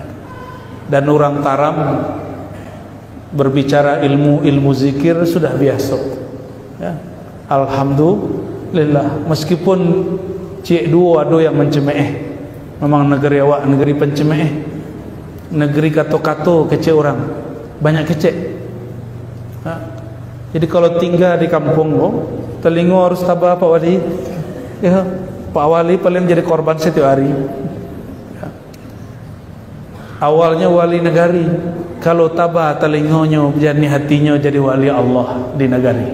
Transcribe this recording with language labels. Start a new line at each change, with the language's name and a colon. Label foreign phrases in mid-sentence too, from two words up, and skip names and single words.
Indonesian: Dan orang Taram berbicara ilmu zikir sudah biasa, ya. Alhamdulillah, meskipun cik dua ada yang mencemeh.
Minangkabau: Memang negeri awak negeri pencemeh, negeri kato-kato kecek orang, banyak kecek, ya. Jadi kalau tinggal di kampung telingo harus tabah Pak Wali, ya.
Indonesian: Pak Wali paling jadi korban setiap hari, ya.
Minangkabau: Awalnya wali negari, kalau tabah telingonya jadi hatinya jadi wali Allah di negari.